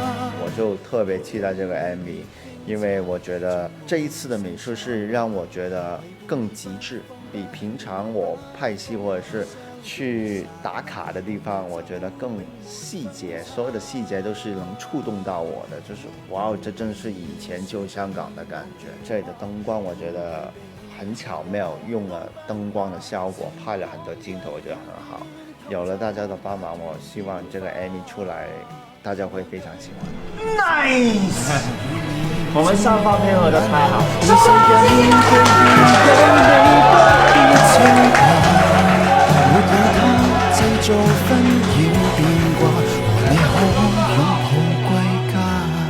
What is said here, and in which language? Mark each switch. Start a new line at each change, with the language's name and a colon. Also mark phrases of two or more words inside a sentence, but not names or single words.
Chinese: 我就特別期待這個 MV，因為我覺得這一次的美術是讓我覺得更極致，比平常我拍戲或者是去打卡的地方，我覺得更細節，所有的細節都是能觸動到我的，就是哇，這真是以前舊香港的感覺。這裡的燈光我覺得很巧妙，用了燈光的效果拍了很多鏡頭，我覺得很好。有了大家的幫忙，我希望這個 MV 出來大家會非常喜歡。 Nice，我們三方配合得太好沒有他製造紛擾變卦，和你可擁抱歸家。